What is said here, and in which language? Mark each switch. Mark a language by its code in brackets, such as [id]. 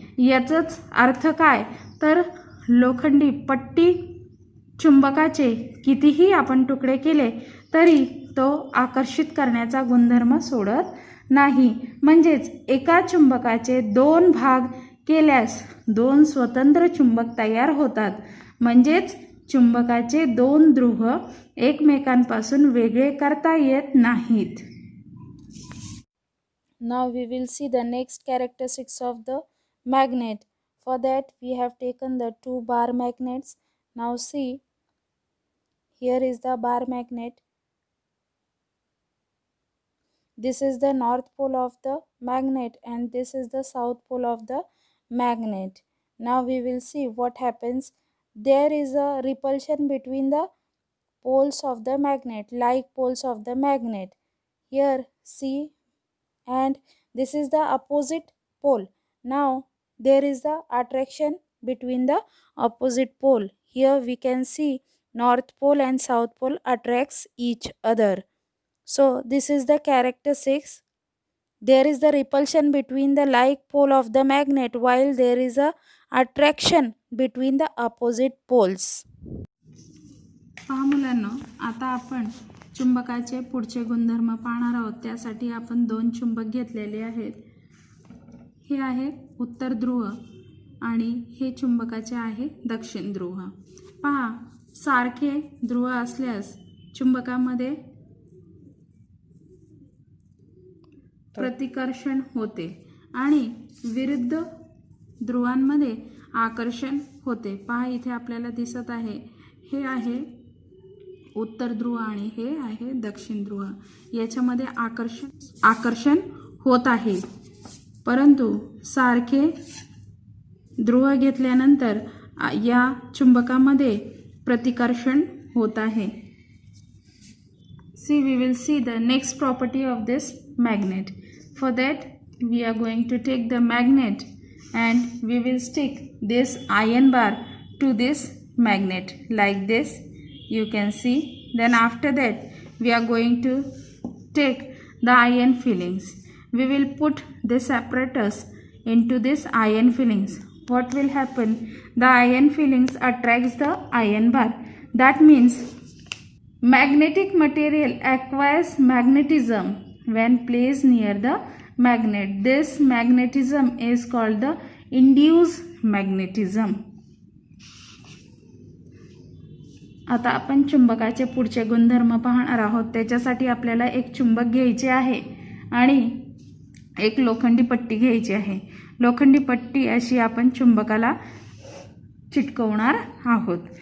[mr] याचाच अर्थ काय तर लोखंडी पट्टी चुंबकाचे कितीही आपण तुकडे केले तरी तो आकर्षित करण्याचा गुणधर्म सोडत नाही. म्हणजेच एका चुंबकाचे दोन भाग केल्यास दोन स्वतंत्र चुंबक तयार होतात. म्हणजेच चुंबकाचे दोन ध्रुव एकमेकांपासून वेगळे करता येत नाहीत. [en] Now we will see the next characteristics of the magnet. For that we have taken the two bar magnets. Now see, here is the bar magnet. This is the north pole of the magnet and this is the south pole of the magnet. Now we will see what happens. There is a repulsion between the poles of the magnet, like poles of the magnet. Here see, and this is the opposite pole. Now there is the attraction between the opposite pole. Here we can see north pole and south pole attracts each other. So this is the characteristics. There is the repulsion between the like pole of the magnet while there is a attraction between the opposite poles. [mr] पहा मुलांनो, आता आपण चुंबकाचे पुढचे गुणधर्म पाहणार आहोत. त्यासाठी आपण दोन चुंबक घेतलेले आहेत. हे आहे उत्तर ध्रुव आणि हे चुंबकाचे आहे दक्षिण ध्रुव. पहा, सारखे ध्रुव असल्यास चुंबकामध्ये प्रतिकर्षण होते आणि विरुद्ध ध्रुवांमध्ये आकर्षण होते. पहा, इथे आपल्याला दिसत आहे हे आहे उत्तर ध्रुव आणि हे आहे दक्षिण ध्रुव. याच्यामध्ये आकर्षण होत आहे. परंतु सारखे ध्रुव घेतल्यानंतर या चुंबकामध्ये प्रतिकर्षण होत आहे. [en] See, we will see the next property of this magnet. For that we are going to take the magnet and we will stick this iron bar to this magnet like this, you can see. Then after that we are going to take the iron fillings. We will put this apparatus into this iron fillings. What will happen? The iron fillings attracts the iron bar. That means magnetic material acquires magnetism when placed near the magnet. This magnetism is called the induced magnetism. [mr] आता आपण चुंबकाचे पुढचे गुणधर्म पाहणार आहोत. त्याच्यासाठी आपल्याला एक चुंबक घ्यायचे आहे आणि एक लोखंडी पट्टी घ्यायची आहे. लोखंडी पट्टी अशी आपण चुंबकाला चिटकवणार आहोत.